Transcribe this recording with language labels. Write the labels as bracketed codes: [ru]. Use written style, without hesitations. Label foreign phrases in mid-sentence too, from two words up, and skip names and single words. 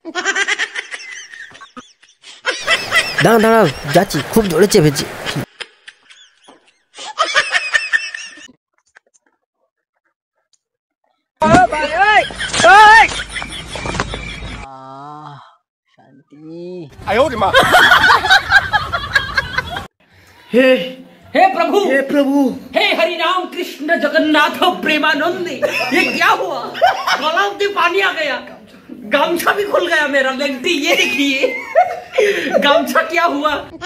[bn] দাঁড়াও দাঁড়াও, যাচ্ছি, খুব জোরে চেপেছি। শান্তি। [zh] 哎呦我的妈！ [hi] हे हे प्रभु हे हरि राम कृष्ण जगन्नाथ प्रेमानंद, ये क्या हुआ? गला में पानी आ गया, गामछा भी खुल गया मेरा। लेंटी ये देखिए, गामछा क्या हुआ?